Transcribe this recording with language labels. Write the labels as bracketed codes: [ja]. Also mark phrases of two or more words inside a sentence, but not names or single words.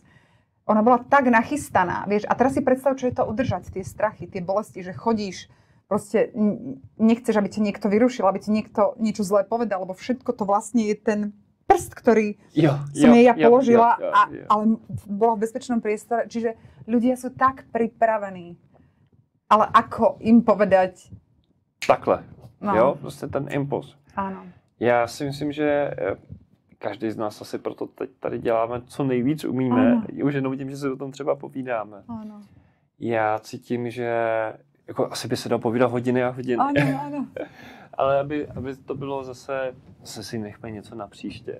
[sk] Ona bola tak nachystaná, vieš. A teraz si predstav, čo je to udržať, tie strachy, tie bolesti, že chodíš, proste nechceš, aby ťa niekto vyrušil, aby ti niekto niečo zlé povedal, lebo všetko to vlastne je ten prst, ktorý som jej položila, ale bola v bezpečnom priestore. Čiže ľudia sú tak pripravení. Ale ako im povedať? [cs] Takhle, jo, prostě ten impuls. Ano. Já si myslím, že každý z nás asi proto teď tady děláme, co nejvíc umíme, už jenom tím, že se o tom třeba povídáme. Ano. Já cítím, že jako asi by se dalo povídat hodiny a hodiny. Ano. Ale aby to bylo zase si nechme něco na příště.